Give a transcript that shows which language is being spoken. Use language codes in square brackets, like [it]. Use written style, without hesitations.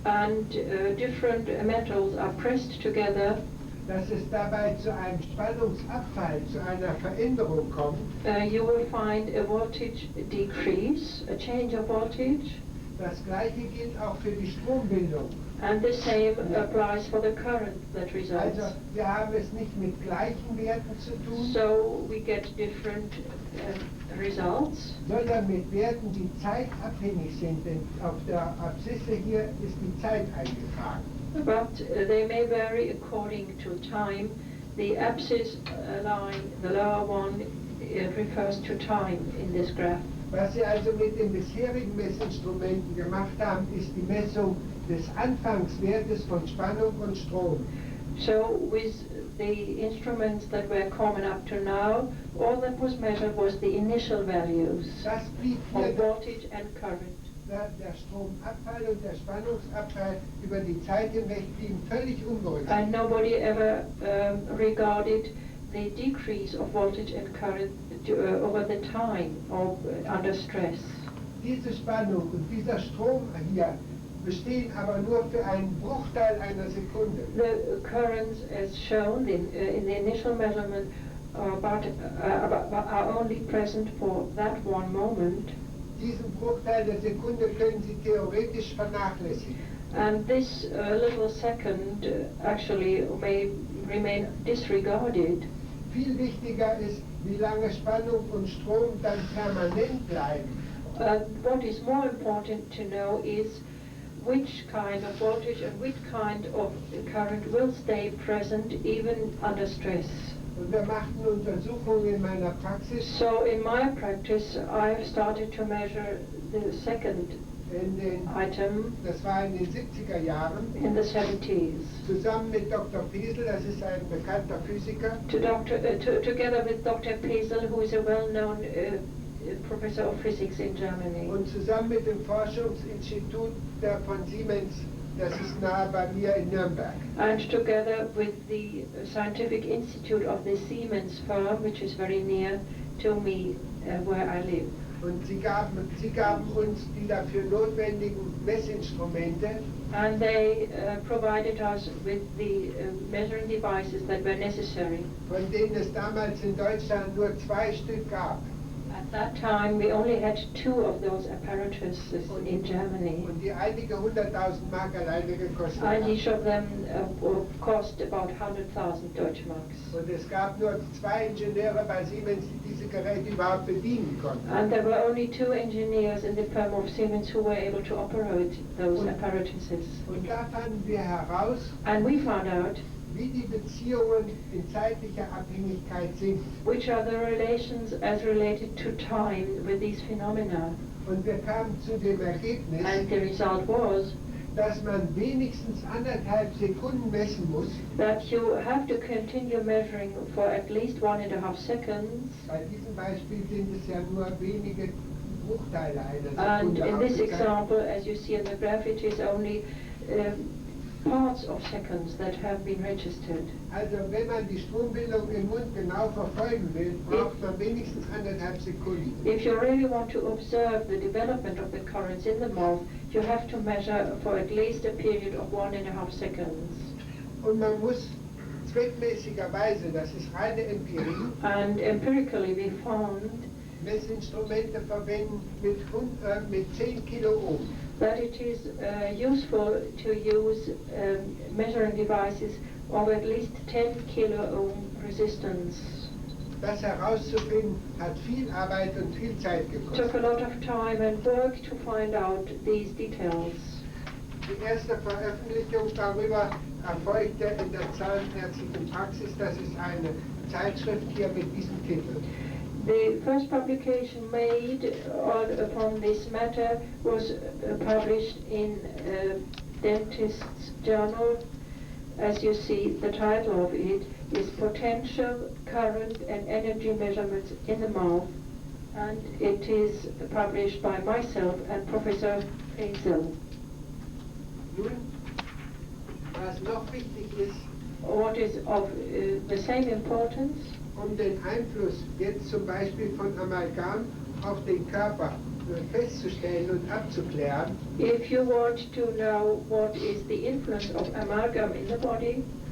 [en] and different metals are pressed together, [de] dass es dabei zu einem Spannungsabfall, zu einer Veränderung kommt, [en] you will find a voltage decrease, a change of voltage, [de] das Gleiche gilt auch für die Strombildung. [en] and the same applies for the current that results. [de] Also wir haben es nicht mit gleichen Werten zu tun, [en] So we get different results, [de] sondern mit Werten, die zeitabhängig sind, denn auf der Abszisse hier ist die Zeit eingetragen. [en] but they may vary according to time. The abscess line, the lower one, refers to time in this graph. [de] Was Sie also mit den bisherigen Messinstrumenten gemacht haben, ist die Messung des Anfangswertes von Spannung und Strom. [en] So with the instruments that were common up to now, all that was measured was the initial values [de] Das blieb [en] of [de] hier [en] voltage and current. [de] der Stromabfall und der Spannungsabfall über die Zeit hinweg blieben völlig unberücksichtigt. [en] And nobody ever regarded the decrease of voltage and current over the time of under stress. [de] Diese Spannung und dieser Strom hier bestehen aber nur für einen Bruchteil einer Sekunde. [en] The currents, as shown in the initial measurement, are only present for that one moment. [de] Diesen Bruchteil der Sekunde können Sie theoretisch vernachlässigen. [en] And this little second actually may remain disregarded. [de] Viel wichtiger ist, wie lange Spannung und Strom dann permanent bleiben. [en] What is more important to know is which kind of voltage and which kind of current will stay present even under stress. [de] Und wir machten Untersuchungen in meiner Praxis. [en] So in my practice, I've started to measure the second item [de] Das war in den 70er Jahren, [en] in the 70s. [de] zusammen mit Dr. Pesel, das ist ein bekannter Physiker, [en] Together with Dr. Pesel, who is a well-known professor of physics in Germany. [de] und zusammen mit dem Forschungsinstitut von Siemens, das ist nahe bei mir in Nürnberg. [en] And together with the scientific institute of the Siemens firm, which is very near to me, where I live. [de] Und sie gaben uns die dafür notwendigen Messinstrumente. [en] And they provided us with the measuring devices that were necessary. [de] Von denen es damals in Deutschland nur 2 Stück gab. [en] At that time, we only had 2 of those apparatuses in Germany. [de] Und die einige 100.000 Mark alleine gekostet [en] And [de] haben. [en] each of them cost about 100,000 Deutschmarks. [de] Und es gab nur 2 Ingenieure bei Siemens, die diese Geräte überhaupt bedienen konnten. [en] And there were only 2 engineers in the firm of Siemens who were able to operate those apparatuses. [de] Und da fanden wir heraus, [en] And we found out [de] wie die Beziehungen in zeitlicher Abhängigkeit sind. [en] which are the relations as related to time with these phenomena. [de] Und wir kamen zu dem Ergebnis, [en] And the result was [de] dass man wenigstens 1,5 Sekunden messen muss. [en] that you have to continue measuring for at least 1.5 seconds. [de] Bei diesem Beispiel sind es ja nur wenige Bruchteile einer [en] And [de] Sekunde. [en] in this [de] aufgezeigt. [en] example, as you see in the graph, it is only parts of seconds that have been registered. [de] Also wenn man die Strombildung im Mund genau verfolgen will, braucht man wenigstens 1,5 Sekunden. [en] If you really want to observe the development of the currents in the mouth, you have to measure for at least a period of 1.5 seconds. [de] Und man muss zweckmäßigerweise, das ist reine Empirie, [en] And empirically we found [de] Messinstrumente verwenden mit 10 Kiloohm. [en] that it is useful to use measuring devices of at least 10 kilo-ohm resistance. [de] Das herauszufinden hat viel Arbeit und viel Zeit [en] It took [de] gekostet. [en] a lot of time and work to find out these details. [de] Die erste Veröffentlichung darüber erfolgte in der Zahnärztlichen Praxis. Das ist eine Zeitschrift hier mit diesem Titel. [en] The first publication made upon this matter was published in Dentist's Journal. As you see, the title of it is Potential, Current and Energy Measurements in the Mouth, and it is published by myself and Professor Hazel. [de] Nun, was noch wichtig ist, [en] What is of the same importance, [de] den Einfluss jetzt zum Beispiel von Amalgam auf den Körper festzustellen und abzuklären, [en] if you want to know what is the influence of amalgam in the body,